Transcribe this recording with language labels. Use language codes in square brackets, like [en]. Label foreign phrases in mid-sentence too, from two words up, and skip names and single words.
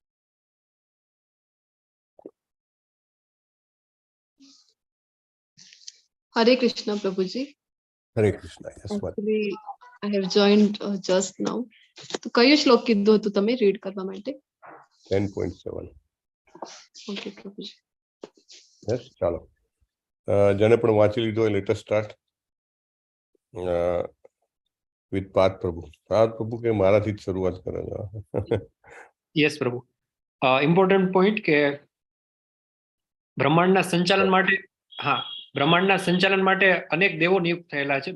[en] Hare Krishna, Prabhuji. [gu] હરે કૃષ્ણ. [en] Yes, Actually, I have joined just now. [gu] તો કયો શ્લોક કીધો હતો તમે રીડ કરવા માટે? [en] 10.7. Okay, Prabhuji. Yes, [gu] ચાલો. જેને પણ વાંચી લીધો હોય [en] let us start with [gu] પાર્થ પ્રભુ. પાર્થ પ્રભુ કે મારાથી જ શરૂઆત કરે છે. યસ પ્રભુ. [en] important point [gu] કે બ્રહ્માંડના સંચાલન માટે, હા, બ્રહ્માંડના સંચાલન માટે અનેક દેવો નિયુક્ત થયેલા છે.